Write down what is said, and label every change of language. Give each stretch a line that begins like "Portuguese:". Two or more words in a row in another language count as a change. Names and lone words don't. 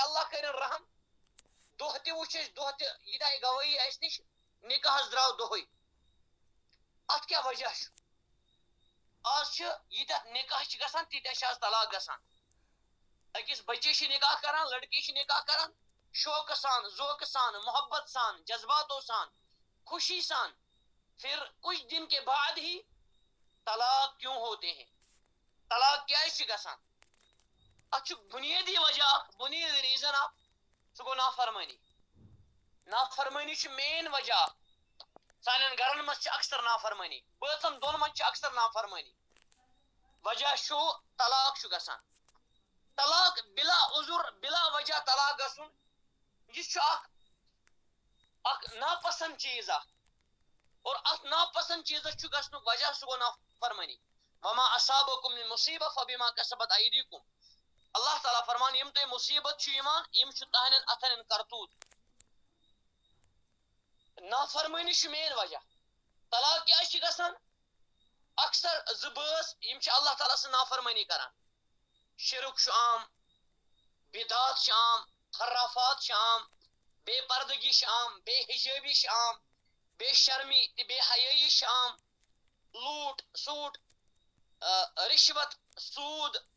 Kashmiri: اللہ کٔرِن رحم دۄہ تہِ وٕچھ أسۍ دۄہ تہِ ییٖتیٛاہ گوٲیی اسہِ نِش نکاحس درٛاو دۄہٕے اتھ کیٛاہ وجہ چھُ آز چھِ ییٖتیٛاہ نکاح چھِ گژھان تیٖتیٛاہ چھِ آز طلاق گژھان أکِس بچی چھِ نکاح کران لڑکی چھِ نکاح کران شوقہٕ سان ذوقہٕ سان محبت سان جذباتو سان خوشی سان
Urdu: پھر کچھ دن کے بعد ہی طلاق کیوں ہوتے ہیں
Kashmiri: طلاق کیازِ چھِ گژھان اتھ چھُ بُنیٲدی وجہ اکھ بُنیٲدی ریٖزن اکھ سُہ گوٚو نافرمٲنی چھُ مین وجہ سانٮ۪ن گرن منٛز چھِ اکثر نافرمٲنی بٲژن دۄن منٛز چھِ اکثر نافرمٲنی وجہ چھُ طلاق چھُ گژھان طلاق بلا عذر بلا وجہ طلاق گژھُن یہِ چھُ اکھ ناپسند چیٖز اکھ اور اتھ ناپسند چیٖزس چھُ گژھنُک وجہ سُہ گوٚو نافرمٲنی
Arabic: وما اصابکم من مصیبہ فبما کسبت ایدیکم
Kashmiri: اللہ تعالیٰ فرمان یِم تۄہہِ مصیبت چھِ یِوان یِم چھِ تہنٛدٮ۪ن اتھن ہٕنٛدۍ کرتوٗت نافرمٲنی چھُ مین وجہ طلاق کیازِ چھِ گژھان اکثر زٕ بٲژ یِم چھِ اللہ تعالیٰ سٕنٛز نافرمٲنی کران شرک چھُ عام بدعات چھِ عام خرافات چھِ عام بے پردگی چھِ عام بے حجٲبی چھِ عام بے شرمی تہٕ بے حیٲیی چھِ عام لوٗٹ سوٗٹ رِشوت سوٗد